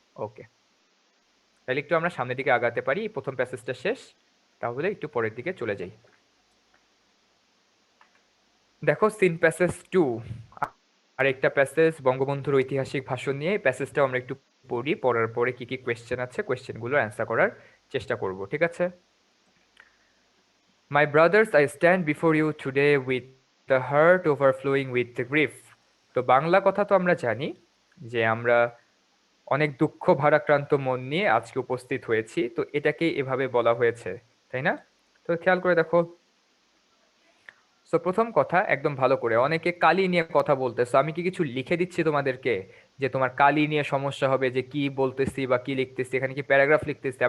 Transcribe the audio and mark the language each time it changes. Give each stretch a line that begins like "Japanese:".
Bangla: ওকে, তাহলে একটু আমরা সামনের দিকে আগাতে পারি, প্রথম প্যাসেজটা শেষ, তাহলে একটু পরের দিকে চলে যাই। দেখো সিন প্যাসেজ 2, আরেকটা প্যাসেজ বঙ্গবন্ধুর ঐতিহাসিক ভাষণ নিয়ে, প্যাসেজটাও আমরা একটু পড়ি, পড়ার পরে কি কি কোয়েশ্চেন আছে কোয়েশ্চেনগুলো অ্যান্সার করার চেষ্টা করব, ঠিক আছে?
English: My brothers, I stand before you today with the heart overflowing with grief.
Bangla: তো বাংলা কথা তো আমরা জানি যে আমরা অনেক দুঃখ ভারাক্রান্ত মন নিয়ে আজকে উপস্থিত হয়েছি, তো এটাকে এভাবে বলা হয়েছে, তাই না? তো খেয়াল করে দেখো, সো প্রথম কথা একদম ভালো করে, অনেকে কালি নিয়ে কথা বলতেছো, আমি কি কিছু লিখে দিচ্ছি তোমাদেরকে যে তোমার কালি নিয়ে সমস্যা হবে, যে কি বলতেছি বা কি লিখতেছি, এখানে কি প্যারাগ্রাফ লিখতেছি?